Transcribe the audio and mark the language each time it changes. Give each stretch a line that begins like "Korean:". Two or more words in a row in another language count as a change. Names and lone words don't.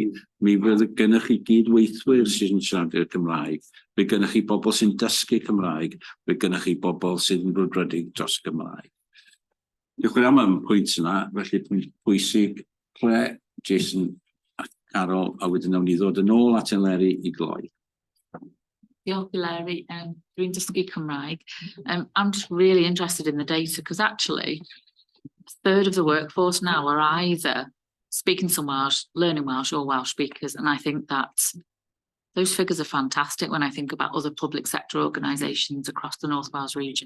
Welsh: Mi fydd gennych chi gydweithwyr sy'n siaradwyr Cymraeg, fydd gennych chi bobl sy'n dysgu Cymraeg, fydd gennych chi bobl sy'n brwdfrydig dros Gymraeg. Diolch yn am pwynt yna, felly pwysig Claire, Jason a Carol, a wedyn nawn ni ddod yn ôl at Eleri I gloi. Diolch Larry, dwi'n dysgu Cymraeg.
English: I'm just really interested in the data because actually a third of the workforce now are either speaking some Welsh, learning Welsh or Welsh speakers, and I think that those figures are fantastic when I think about other public sector organisations across the North Wales region.